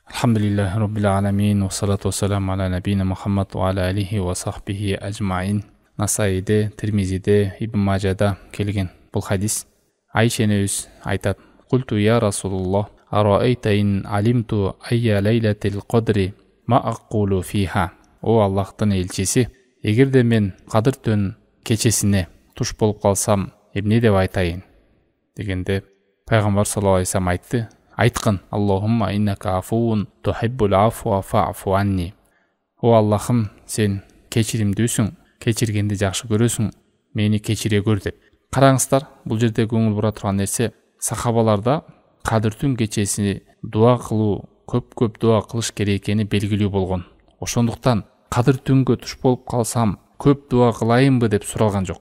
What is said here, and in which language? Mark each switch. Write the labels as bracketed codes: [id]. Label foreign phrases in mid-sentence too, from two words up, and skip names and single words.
[ar] الحمد لله رب العالمين والصلاة والسلام على نبينا محمد وعلى آله وصحبه أجمعين. [ky] Насаиде, Тирмизиде, Ибн Мажада келген бұл хадис. Айша энебиз айтат: [ar] "قلت يا رسول الله، أرأيت إن علمت أي ليلة القدر ما أقول فيها." [ky] О Аллахтың елчisi, егерде мен Кадыр түн кечесине туш болуп калсам, эмне деп айтайын дегенде пайгамбар [ar] صلى الله عليه وسلم [ky] айтты: "Айткын: [ar] اللهم إنك عفو تحب العفو فاعف عني." [ky] О Аллахым, сен кечиримдүүсүң, кечиргенди жакшы көрөсүң, мени кечире көр деп. Караңыздар, бул жерде көңүл бура турган нерсе, сахабаларда Кадыр түн кечеси дуа кылуу, көп дуа кылыш керек экени белгилүү болгон. Ошондуктан Кадыр түнгө туш болуп калсам, көп дуа кылайынбы деп суралган жок.